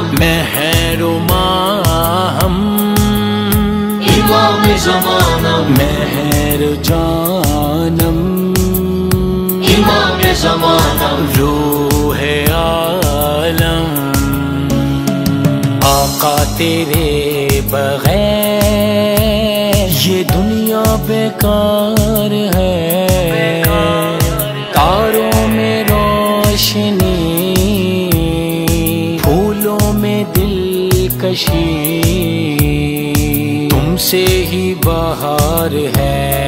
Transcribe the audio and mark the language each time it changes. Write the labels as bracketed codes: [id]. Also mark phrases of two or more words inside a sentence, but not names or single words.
[fa] مہر و ماہم امام زمانم مہر جانم امام زمانم [ur] روح عالم آقا تیرے بغیر یہ دنیا بیکار ہے، تاروں میں روشنی پھولوں میں دلکشی تم سے ہی بہار ہے۔